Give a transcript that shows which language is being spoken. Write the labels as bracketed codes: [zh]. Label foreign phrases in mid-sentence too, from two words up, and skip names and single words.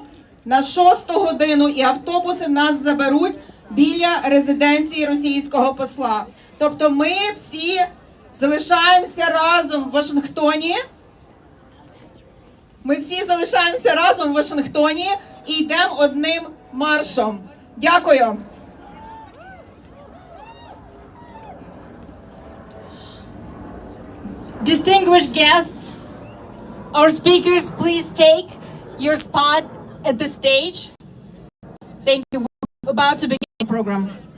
[uk] На 6 годину і автобуси нас заберуть біля резиденції російського посла. Тобто ми всі залишаємося разом в Вашингтоні. Ми всі залишаємося разом в Вашингтоні і йдемо одним маршом. Дякую. [en] Distinguished guests, our speakers, please take your spot at the stage. Thank you. We're about to begin the program.